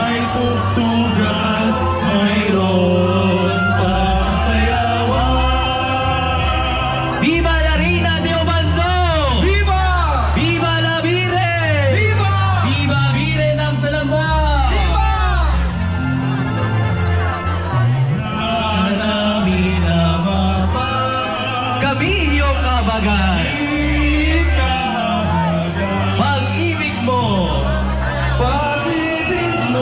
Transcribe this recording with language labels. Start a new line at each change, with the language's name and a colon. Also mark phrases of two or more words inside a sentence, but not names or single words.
Filipino: tugtugan, mayroon pa sayawan.
Spanish: Viva la Reina de Obando! Viva! Viva la Virgen! Viva! Viva Virgen ng Salamba!
Filipino: Viva! Namin na mapag Kami iyong kabagan. ikabagan. Pag-ibig mo Pag-ibig mo